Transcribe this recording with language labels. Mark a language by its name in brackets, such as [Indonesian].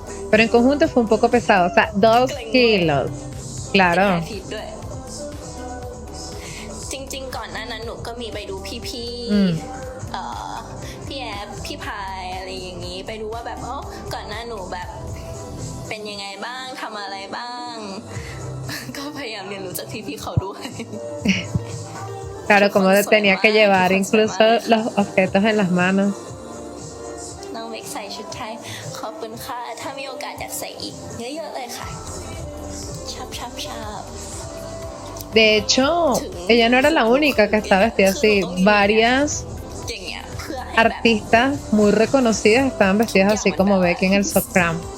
[Spanish] Pero en conjunto fue un poco pesado, o sea, 2 kilos. Claro. [Thai] ด้วยจริงๆก่อนหน้านั้นหนูก็มีไปดูพี่พี่แอฟพี่พายอะไรอย่างนี้ไปดูว่าแบบก่อนหน้าหนูแบบเป็นยังไงบ้างทำอะไรบ้าง ก็พยายามเรียนรู้จากพี่เขาด้วย [Spanish] Claro, como tenía que llevar incluso los objetos en las manos. [Thai] น้องเมกใส่ชุดไทยขอบคุณค่ะถ้ามีโอกาสอยากใส่อีกเยอะๆเลยค่ะชอบ [Spanish] De hecho, ella no era la única que estaba vestida así. Varias [Thai] อย่างเงี้ยเพื่อให้แบบ [Spanish] artistas muy reconocidas estaban vestidas así como Becky en el Sokram.